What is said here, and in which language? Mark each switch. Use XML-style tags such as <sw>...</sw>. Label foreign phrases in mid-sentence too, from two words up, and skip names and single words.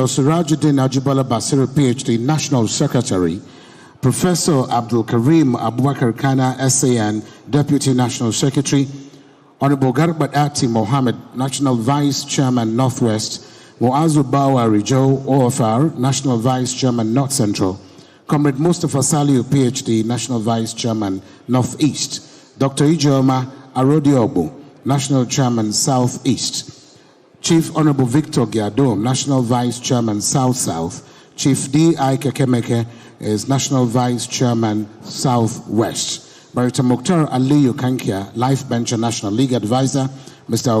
<en>Surajuddin Ajibala Basiru, PhD, National Secretary, Professor Abdul Karim Abubakar Kana, SAN, Deputy National Secretary, Honorable Garbat Ati Mohammed, National Vice Chairman Northwest, Muazu Bawa Rijo, OFR, National Vice Chairman North Central, Comrade Mustafa Saliu, PhD, National Vice Chairman Northeast, Dr. Ijoma Arodiobu, National Chairman Southeast, Chief Honorable Victor Giadom, National Vice Chairman South-South, Chief D.I. Kekemeke is National Vice Chairman Southwest, Barrister Mukhtar Aliyu Kankia, Life Bencher National League Advisor, Mr.</en>